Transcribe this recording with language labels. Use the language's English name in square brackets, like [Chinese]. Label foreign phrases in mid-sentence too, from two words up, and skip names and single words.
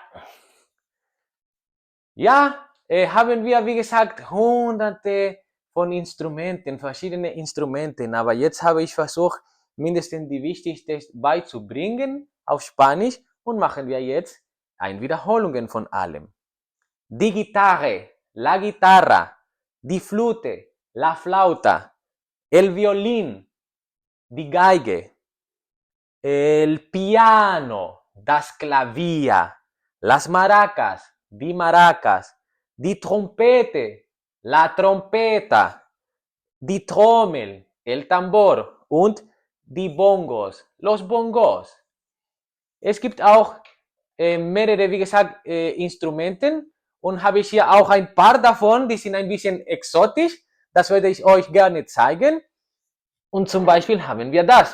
[German] Ja, haben wir, wie gesagt, hunderte von Instrumenten, verschiedene Instrumenten, aber jetzt habe ich versucht, mindestens die wichtigsten beizubringen auf Spanisch und machen wir jetzt ein Wiederholungen von allem. Die Gitarre, [Spanish] la guitarra, [German] die Flute, [Spanish] la flauta, el violín, [German] die Geige, [Spanish] el piano, [German] das Klavier, [Spanish] las maracas, [German] die Maracas, die Trompete, [Spanish] la trompeta, [German] die Trommel, [Spanish] el tambor [German] und die Bongos, [Spanish] los Bongos. [German] Es gibt auch mehrere, wie gesagt, Instrumenten und habe ich hier auch ein paar davon, die sind ein bisschen exotisch. Das werde ich euch gerne zeigen. Und zum Beispiel haben wir das.